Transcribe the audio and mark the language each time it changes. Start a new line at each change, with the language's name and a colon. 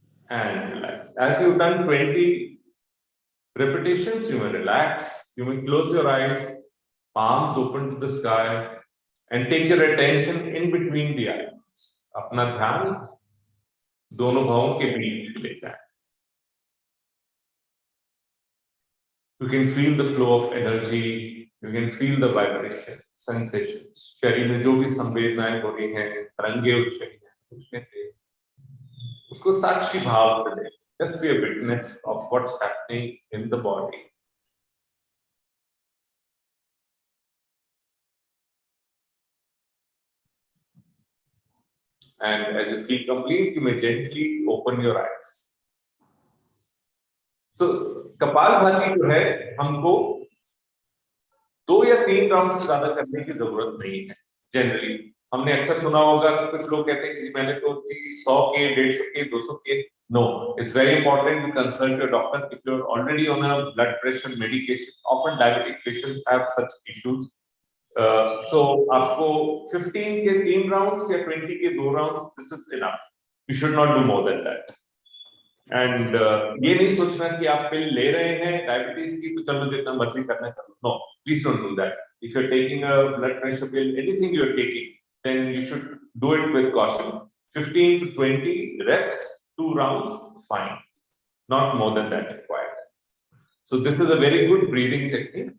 English: And relax. As you've done 20 repetitions, you may relax. You may close your eyes, palms open to the sky, and take your attention in between the eyes.
Hindi: अपना ध्यान दोनों भावों के बीच ले जाए.
English: You can feel the flow of energy. You can feel the vibration, sensations.
Hindi: शरीर में जो भी संवेदनाएं हो रही हैं, तरंगे उठ रही हैं, कुछ नहीं, उसको साक्षी भाव से ले.
English: Just be a witness of what's happening in the body. And as you feel complete, you may gently open your eyes.
Hindi: So kapalbhati जो है हमको 2 या 3 राउंड से ज्यादा करने की जरूरत नहीं है. जनरली हमने अक्सर सुना होगा कि कुछ लोग कहते हैं कि मैंने तो 100 के 150 के 200 के.
English: No, it's very important to consult your doctor if you're already on a blood pressure medication. Often diabetic patients have such issues. So आपको 15 के 3 rounds या 20 के 2 rounds, this is enough. You should not do more than that.
Hindi: And ये नहीं सोचना कि आप पिल ले रहे हैं डायबिटीज की तो चलो जितना मर्जी करना करो.
English: No, please don't do that. If you're taking a blood pressure pill, anything you're taking, then you should do it with caution. 15 to 20 reps, 2 rounds, fine. Not more than that required. So this is a very good breathing technique.